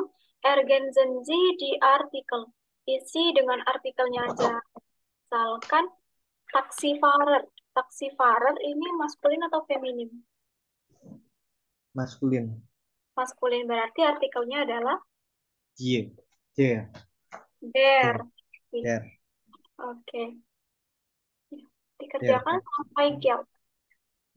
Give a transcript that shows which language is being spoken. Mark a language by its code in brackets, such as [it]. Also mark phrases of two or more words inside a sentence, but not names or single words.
[de] Ergänzen Sie die Artikel. [id] Isi dengan artikelnya aja. Misalkan Taxifahrer. Taxifahrer ini maskulin atau feminim? Maskulin. Maskulin berarti artikelnya adalah [de] Die. Der. der. Der. [id] Oke. Dikerjakan sampai kill.